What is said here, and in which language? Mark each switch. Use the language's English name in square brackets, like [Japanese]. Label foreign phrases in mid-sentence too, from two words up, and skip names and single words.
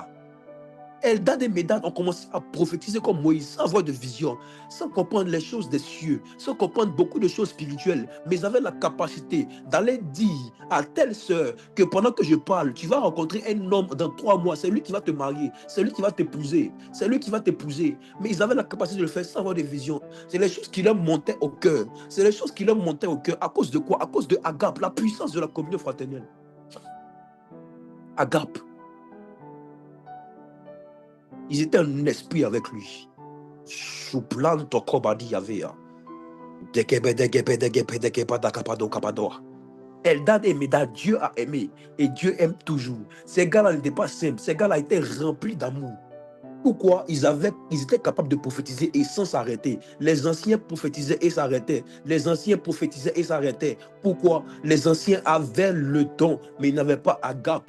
[French] Eldad et Médad ont commencé à prophétiser comme Moïse, sans avoir de vision, sans comprendre les choses des cieux, sans comprendre beaucoup de choses spirituelles, mais ils avaient la capacité d'aller dire à telle sœur que pendant que je parle, tu vas rencontrer un homme dans 3 mois, c'est lui qui va te marier, c'est lui qui va t'épouser, Mais ils avaient la capacité de le faire sans avoir de vision. C'est les choses qui leur montaient au cœur. À cause de quoi? À cause de Agape, la puissance de la communion fraternelle. Agape. Ils étaient en esprit avec lui. Souplanto kobadi yavea. Eldad et Médad, Dieu a aimé et Dieu aime toujours. Ces gars-là n'étaient pas simples. Ces gars-là étaient remplis d'amour. Pourquoi ils étaient capables de prophétiser et sans s'arrêter. Les anciens prophétisaient et s'arrêtaient. Les anciens prophétisaient et s'arrêtaient. Pourquoi? Les anciens avaient le don, mais ils n'avaient pas agape.